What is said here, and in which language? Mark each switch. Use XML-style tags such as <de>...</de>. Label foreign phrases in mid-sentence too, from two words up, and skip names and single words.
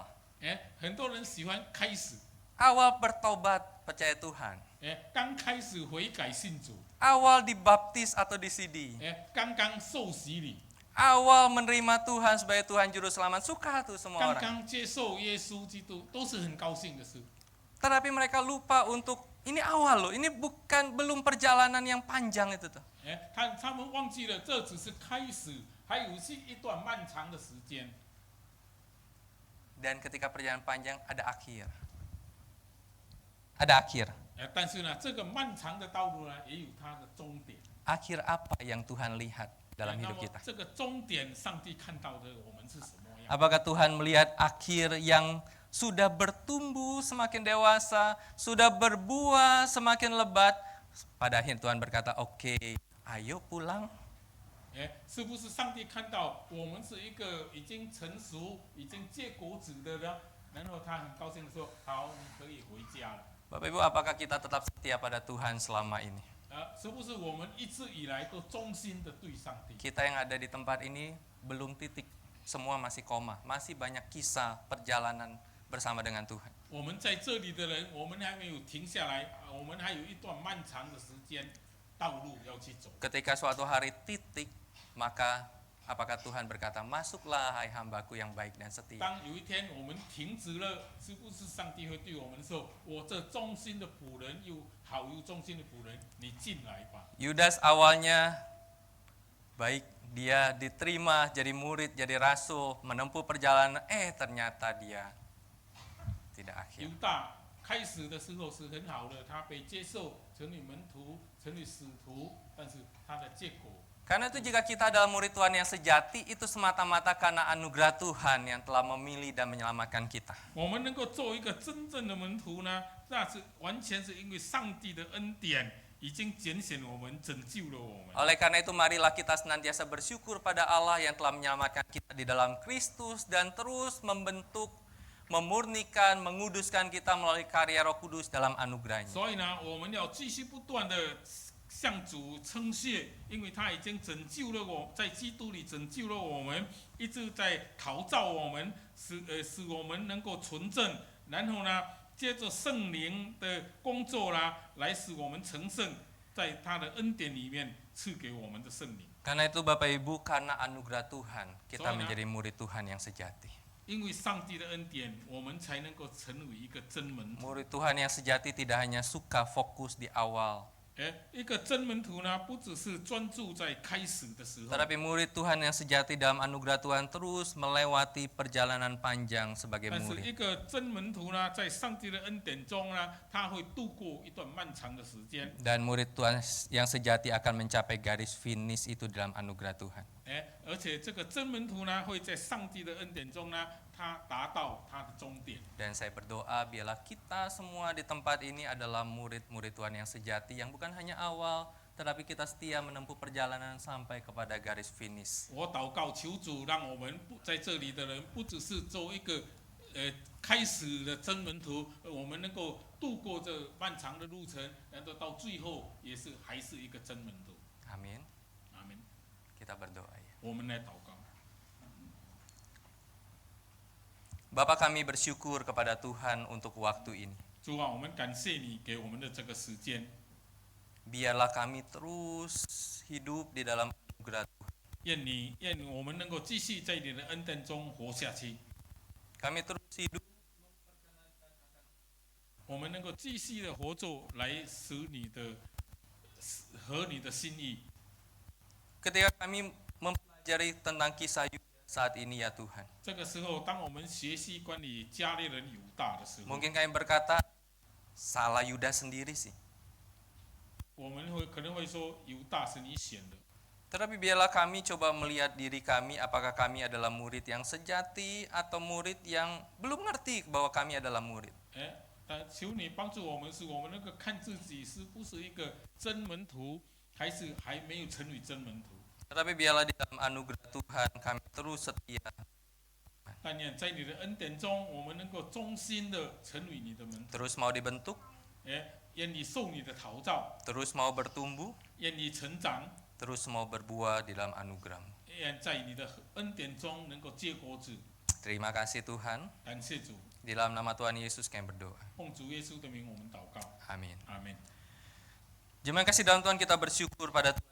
<zh>很多人喜欢开始，</zh> <id>Awal bertobat, percaya Tuhan.</id> <zh>刚开始悔改信主，</zh> <id>Awal dibaptis atau disidi.</id> <zh>刚刚受洗礼，</zh> <id>Awal menerima Tuhan sebagai Tuhan Juru Selamat. Suka tuh semua</id> <zh>刚</zh> <id>orang.</id> <zh>刚接受耶稣基督，都是很高兴的事。</zh> <id>Tetapi mereka lupa untuk, ini awal loh, ini belum perjalanan yang panjang itu tuh.</id> <zh>他们忘记了，这只是开始，还有是一段漫长的时间。</zh> <id>Dan ketika perjalanan panjang ada akhir. Ada akhir.</id> <zh>但是呢，这个漫长的道路呢，也有它的终点。</zh> <id>Akhir apa yang Tuhan lihat dalam</id> <zh>那</zh> <id>hidup</id> <zh>么</zh> <id>kita?</id> <zh>这个终点，上帝看到的我们是什么样？</zh> <id>Apakah Tuhan melihat akhir yang sudah bertumbuh semakin dewasa, sudah berbuah semakin lebat? Pada akhir Tuhan berkata, oke, ayo pulang.</id> <zh>是不是上帝看到我们是一个已经成熟、已经结果子的呢？然后他很高兴的说：“好，你可以回家了。”</zh> <id>Bapak Ibu, apakah kita tetap setia pada Tuhan selama ini?</id> <zh>是不是我们一直以来都忠心的对上帝？</zh> <id>Kita yang ada di tempat ini belum titik, semua masih koma, masih banyak kisah perjalanan bersama dengan Tuhan.</id> <zh>我们在这里的人，我们还没有停下来，我们还有一段漫长的时间道路要去走。</zh> <id>Ketika suatu hari titik, maka apakah Tuhan berkata, masuklah hai hambaku yang baik dan setia.</id> <zh>当有一天我们停止了，是不是上帝会对我们说：“我这忠心的仆人，又好又忠心的仆人，你进来吧。”</zh> <id>Yudas awalnya baik, dia diterima jadi murid, jadi rasul, menempuh perjalanan, ternyata dia tidak</id> <zh>犹</zh> <id>akhir.</id> <zh>大开始的时候是很好的，他被接受成为门徒，成为使徒，但是他的结果，</zh> <id>Karena itu jika kita adalah murid Tuhan yang sejati, itu semata-mata karena anugerah Tuhan yang telah memilih dan menyelamatkan kita.</id> <zh>我们能够做一个真正的门徒呢，那是完全是因为上帝的恩典已经拣选我们，拯救了我们。</zh> <id>Oleh karena itu marilah kita senantiasa bersyukur pada Allah yang telah menyelamatkan kita di dalam Kristus dan terus membentuk, memurnikan, menguduskan kita melalui karya Roh Kudus dalam anugerahnya.</id> <zh>所以呢，我们要继续不断的向主称谢，因为他已经拯救了我，在基督里拯救了我们，一直在陶造我们，使我们能够纯正，然后呢，接着圣灵的工作啦，来使我们成圣，在他的恩典里面赐给我们的圣灵。</zh> <id>Karena itu Bapak Ibu, karena anugerah Tuhan, kita Soalnya- menjadi murid Tuhan yang sejati.</id> <zh>因为上帝的恩典，我们才能够成为一个真门徒。</zh> <id>Murid Tuhan yang sejati tidak hanya suka fokus di awal,</id> <zh>一个真门徒呢，不只是专注在开始的时候，</zh> <id>tetapi murid Tuhan yang sejati dalam anugerah Tuhan terus melewati perjalanan panjang sebagai</id> <zh>但是</zh> <id>murid.</id> <zh>一个真门徒呢，在上帝的恩典中呢，他会度过一段漫长的时间。</zh> <id>Dan murid Tuhan yang sejati akan mencapai garis finish itu dalam anugerah Tuhan.</id> <zh>而且这个真门徒呢，会在上帝的恩典中呢，他达到他的终点。</zh> <id>Dan saya berdoa biarlah kita semua di tempat ini adalah murid-murid Tuhan yang sejati yang bukan hanya awal, tetapi kita setia menempuh perjalanan sampai kepada garis finish.</id> <zh>我祷告求主，让我们不在这里的人，不只是做一个开始的真门徒，我们能够度过这漫长的路程，然后到最后也是还是一个真门徒。</zh> <id>Amin.</id> <zh>阿门。</zh> <id>Kita berdoa ya.</id> <zh>我们来祷告。</zh> <id>Bapa kami bersyukur kepada Tuhan untuk waktu ini.</id> <zh>主啊，我们感谢你给我们的这个时间，</zh> <id>Biarlah kami terus hidup di dalam anugerah Tuhan.</id> <zh>愿我们能够继续在你的恩典中活下去，</zh> <id>Kami terus hidup</id> <zh>我们能够继续的活着，来使你的合你的心意。</zh> <id>ketika kami mempelajari tentang kisah Yudas saat ini ya Tuhan.</id> <zh>这个时候，当我们学习关于加利人犹大的时候，</zh> <id>Mungkin kami berkata, salah Yudas sendiri sih.</id> <zh>我们可能会说犹大是你选的，</zh> <id>Tetapi biarlah kami coba melihat diri kami, apakah kami adalah murid yang sejati atau murid yang belum ngerti bahwa kami adalah murid.</id> <zh>但求你帮助我们，使我们能够看自己是不是一个真门徒，还是还没有成为真门徒。</zh> <id>Tetapi biarlah di dalam anugerah Tuhan kami terus setia,</id> <zh>但愿在你的恩典中，我们能够忠心的成为你的门徒，</zh> <id>terus mau dibentuk,</id> <zh>愿你受你的陶造，</zh> <id>terus mau bertumbuh,</id> <zh>愿你成长，</zh> <id>terus mau berbuah di dalam anugerah-Mu.</id> <zh>愿在你的恩典中能够结果子。</zh> <id>Terima kasih Tuhan.</id> <zh>感谢主，</zh> <id>Di dalam nama Tuhan Yesus kami berdoa.</id> <zh>奉主耶稣的名，我们祷告，</zh> <id>Amin.</id> <zh>阿门。</zh> <id>Jemaat kasih dalam Tuhan, kita bersyukur pada Tuhan</id>